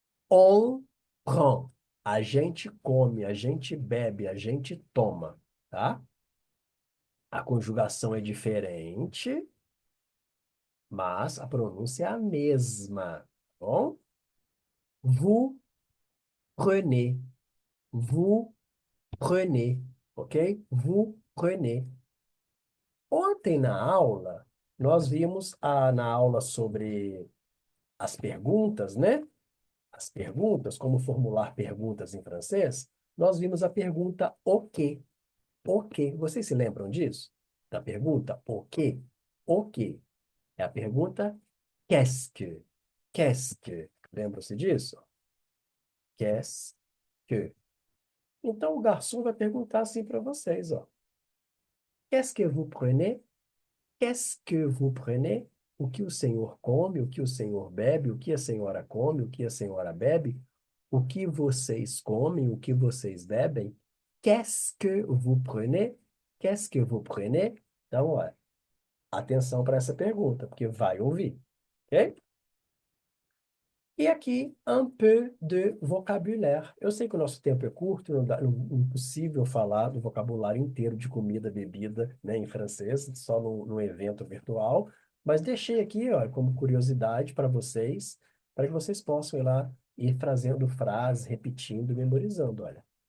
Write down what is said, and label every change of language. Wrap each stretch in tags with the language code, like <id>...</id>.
<fr>On prend.</fr> <pt>A gente come, a gente bebe, a gente toma, tá? A conjugação é diferente, mas a pronúncia é a mesma, tá bom?</pt> <fr>Vous prenez, vous prenez, ok? Vous prenez.</fr> <pt>Ontem na aula, nós vimos na aula sobre as perguntas, né? As perguntas, como formular perguntas em francês, nós vimos a pergunta o quê? O quê? Vocês se lembram disso? Da pergunta o quê? O quê? É a pergunta</pt> <fr>qu'est-ce que? Qu'est-ce que?</fr> <pt>Lembram-se disso?</pt> <fr>Qu'est-ce que?</fr> <pt>Então o garçom vai perguntar assim para vocês, ó.</pt> <fr>Qu'est-ce que vous prenez? Qu'est-ce que vous prenez?</fr> <pt>O que o senhor come, o que o senhor bebe, o que a senhora come, o que a senhora bebe, o que vocês comem, o que vocês bebem.</pt> <fr>Qu'est-ce que vous prenez? Qu'est-ce que vous prenez?</fr> <pt>Então, olha, atenção para essa pergunta, porque vai ouvir, ok? E aqui,</pt> <fr>un peu de vocabulaire.</fr> <pt>Eu sei que o nosso tempo é curto, impossível falar do vocabulário inteiro de comida, bebida, né, em francês, só num evento virtual, mas deixei aqui, ó, como curiosidade para que vocês possam ir lá ir trazendo frases, repetindo, memorizando, olha.</pt>